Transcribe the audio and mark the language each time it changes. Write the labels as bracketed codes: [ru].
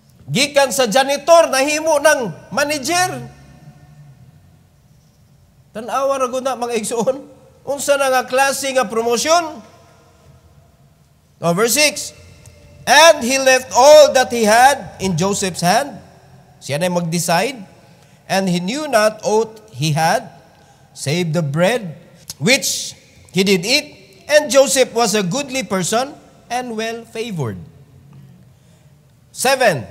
[ceb] Gikan sa janitor nahimo ng manager. Tanawa ra gud na mga igsoon. Unsa na nga klase nga promotion? [en] Verse 6. And he left all that he had in Joseph's hand. [ceb] Siya na mag-decide. [en] And he knew not aught he had, save the bread which he did eat. And Joseph was a goodly person and well-favored. 7.